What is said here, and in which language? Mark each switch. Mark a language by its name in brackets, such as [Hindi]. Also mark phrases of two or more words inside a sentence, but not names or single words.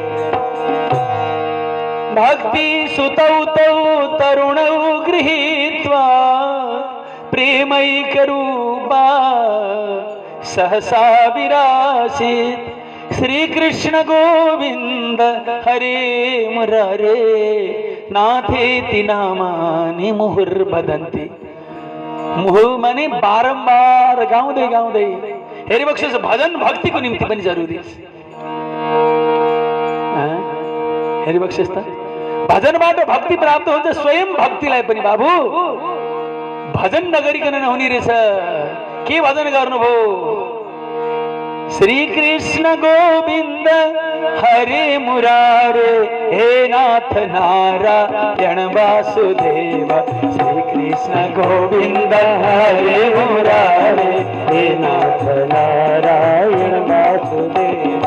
[Sanskrit] भक्ति सुतौ तौ तरुणौ गृहीत्वा, प्रेमैकरूपा सहसा विरासीत्। श्री कृष्ण गोविन्द हरे मुरारे, नाथेति नामानि मुहुर्वदन्ति। [Nepali] मुहुः माने बारम्बार गाउँदै गाउँदै। हेरिबक्सेस भजन भक्तिको निम्ति पनि जरुरी छ। हेरिबक्सेस त भजनबाट भक्ति प्राप्त हुन्छ। स्वयं भक्तिलाई पनि बाबु भजन नगरिकन नहुने रहेछ। के भजन गर्नुभयो? [Sanskrit] श्री कृष्ण गोविन्द हरे मुरारे, हे नाथ नारायण वासुदेव। श्री कृष्ण गोविन्द हरे मुरारे, हे नाथ नारायण वासुदेव।